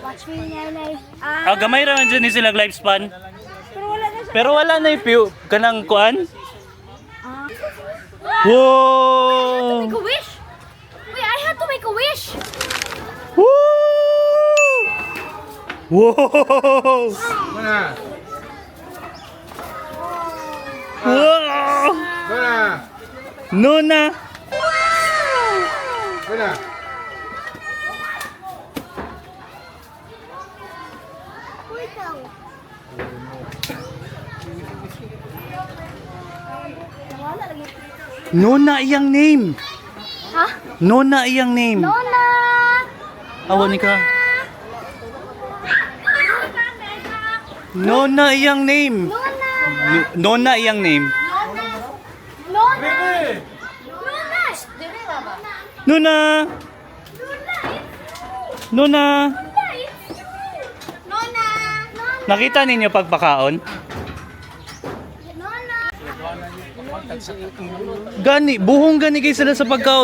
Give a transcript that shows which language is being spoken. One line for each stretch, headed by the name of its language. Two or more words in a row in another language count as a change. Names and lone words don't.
Cebuano: Gamay ra man dyan ni sila lifespan. Pero wala na siya Pero wala na yung kanang kuan. Whoa!
English: Make a wish? Wait, I had to make a wish. Woo! Whoa! Wow!
Cebuano: Nona! Nona iyang name. Ha? Nona iyang name. Nona! Awan ni ka. Nona iyang name. Nona iyang name. Nona! Nona. Nona. Nona! Nakita ninyo pagpakaon? Gani, buhong gani kayo sila sa pagkaon.